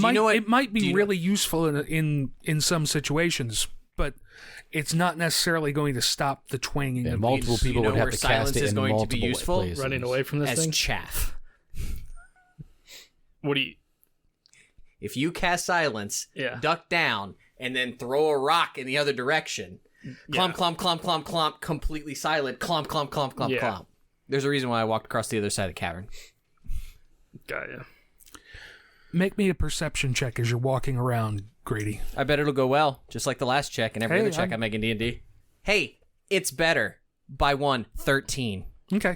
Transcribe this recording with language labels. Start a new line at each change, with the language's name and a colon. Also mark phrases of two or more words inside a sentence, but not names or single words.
English: it might be really useful in some situations, but it's not necessarily going to stop the twanging Yeah, of multiple these. people know would have where to silence cast it is in going to be multiple useful? places. Running away from this As thing? chaff. What do you... If you cast silence, Yeah. duck down, and then throw a rock in the other direction, clomp, clomp, clomp, clomp, clomp, completely silent, clomp, clomp, clomp, clomp, Yeah. clomp. There's a reason why I walked across the other side of the cavern. Got ya. Make me a perception check as you're walking around, Grady. I bet it'll go well, just like the last check and every Hey, other check I make in D&D. Hey, it's better. By 13. Okay.